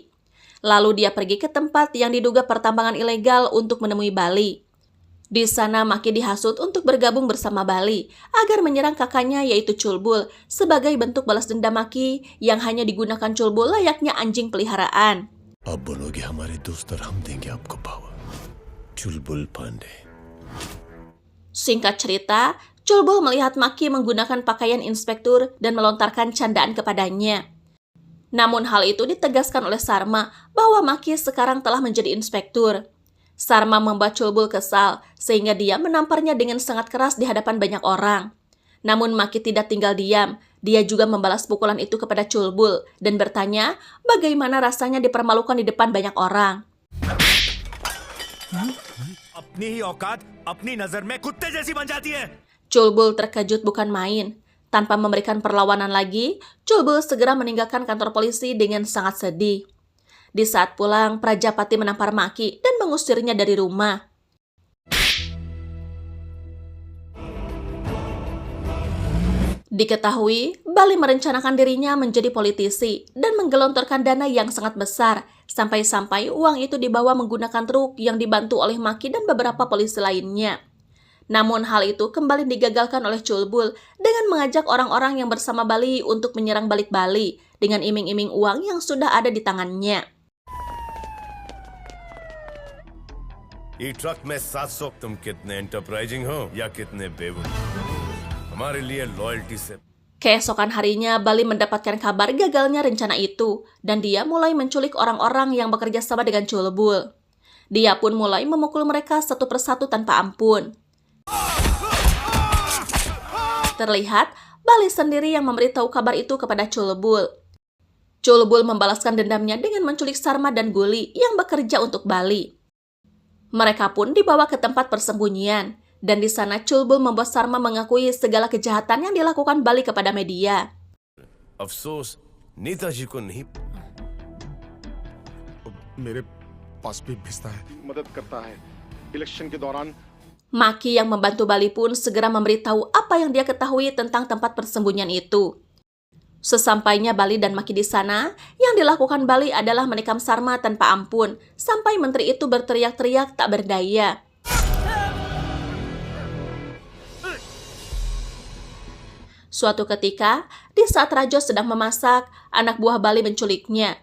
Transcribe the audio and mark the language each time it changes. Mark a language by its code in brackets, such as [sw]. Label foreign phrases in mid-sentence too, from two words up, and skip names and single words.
[id] Lalu dia pergi ke tempat yang diduga pertambangan ilegal untuk menemui Bali. Di sana Maki dihasut untuk bergabung bersama Bali agar menyerang kakaknya yaitu Culbul sebagai bentuk balas dendam Maki yang hanya digunakan Culbul layaknya anjing peliharaan. [hi] अब बोलोगे हमारे दोस्त और हम देंगे आपको पावर चुलबुल पांडे [id] Singkat cerita, Culbul melihat Maki menggunakan pakaian inspektur dan melontarkan candaan kepadanya. Namun hal itu ditegaskan oleh Sarma bahwa Maki sekarang telah menjadi inspektur. Sarma membuat Culbul kesal sehingga dia menamparnya dengan sangat keras di hadapan banyak orang. Namun Maki tidak tinggal diam. Dia juga membalas pukulan itu kepada Culbul dan bertanya bagaimana rasanya dipermalukan di depan banyak orang. [hi] अपनी ही औकात अपनी नजर में कुत्ते जैसी बन जाती है। [id] Culbul terkejut bukan main. Tanpa memberikan perlawanan lagi, Culbul segera meninggalkan kantor polisi dengan sangat sedih. Di saat pulang, Prajapati menampar Maki dan mengusirnya dari rumah. Diketahui, Bali merencanakan dirinya menjadi politisi dan menggelontorkan dana yang sangat besar, sampai-sampai uang itu dibawa menggunakan truk yang dibantu oleh Maki dan beberapa polisi lainnya. Namun hal itu kembali digagalkan oleh Culbul dengan mengajak orang-orang yang bersama Bali untuk menyerang balik Bali dengan iming-iming uang yang sudah ada di tangannya. [hi] ये ट्रक में 700 तुम कितने एंटरप्राइजिंग हो या कितने बेवकूफ हमारे लिए लॉयल्टी से [id] Keesokan harinya, Bali mendapatkan kabar gagalnya rencana itu, dan dia mulai menculik orang-orang yang bekerja sama dengan Culbul. Dia pun mulai memukul mereka satu persatu tanpa ampun. Terlihat, Bali sendiri yang memberitahu kabar itu kepada Culbul. Culbul membalaskan dendamnya dengan menculik Sarma dan Guli yang bekerja untuk Bali. Mereka pun dibawa ke tempat persembunyian, dan di sana Culbul membuat Sarma mengakui segala kejahatan yang dilakukan Bali kepada media. [hi] अफसोस नेताजी को नहीं मेरे पास भी भेजता है, मदद करता है इलेक्शन के दौरान। [id] Maki yang membantu Bali pun segera memberitahu apa yang dia ketahui tentang tempat persembunyian itu. Sesampainya Bali dan Maki di sana, yang dilakukan Bali adalah menikam Sarma tanpa ampun, sampai menteri itu berteriak-teriak tak berdaya. Suatu ketika, di saat Rajo sedang memasak, anak buah Bali menculiknya.